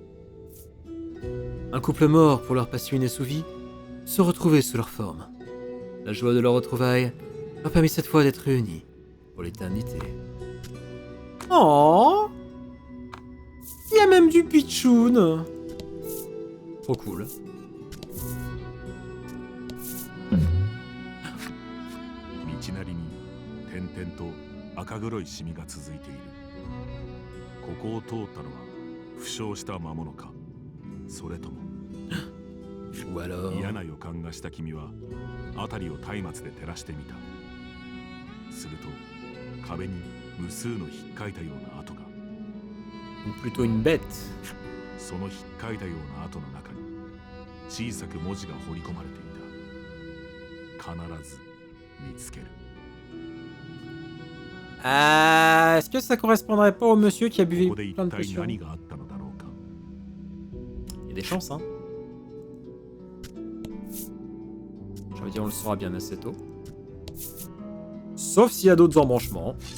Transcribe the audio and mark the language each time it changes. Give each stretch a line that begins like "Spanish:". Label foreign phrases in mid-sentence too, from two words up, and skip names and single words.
French: Un couple mort pour leur passion inassouvie se retrouvait sous leur forme. La joie de leur retrouvaille a permis cette fois d'être réunis pour l'éternité. Oh, il y a même du pitchoun. Trop cool.
Japanese: 道なりに点々と赤黒いシミが続いている。ここを通ったのは負傷した魔物か、それとも。嫌な予感がした君は辺りを松明で照らしてみた。すると壁に無数のひっかいたような跡が。
French: Plutôt une bête.
Japanese: そのひっかいたような跡の中に小さく文字が彫り込まれていた。必ず見つける。
French: Est-ce que ça correspondrait pas au monsieur qui a bu plein de potions? Il y a des chances, hein. Je veux dire, on le saura bien assez tôt. Sauf s'il y a d'autres embranchements.